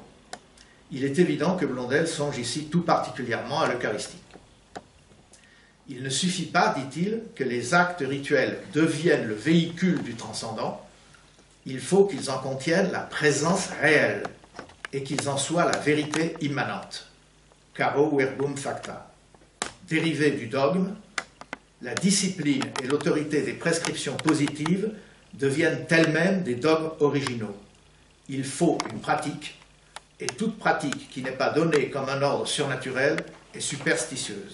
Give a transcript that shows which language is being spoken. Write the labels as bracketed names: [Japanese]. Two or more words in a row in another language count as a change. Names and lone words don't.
[French] Il est évident que Blondel songe ici tout particulièrement à l'Eucharistie. Il ne suffit pas, dit-il, que les actes rituels deviennent le véhicule du transcendant, il faut qu'ils en contiennent la présence réelle et qu'ils en soient la vérité immanente. [Latin] Caro verbum facta. [French] Dérivé du dogme, la discipline et l'autorité des prescriptions positives deviennent elles-mêmes des dogmes originaux. Il faut une pratique, et toute pratique qui n'est pas donnée comme un ordre surnaturel est superstitieuse.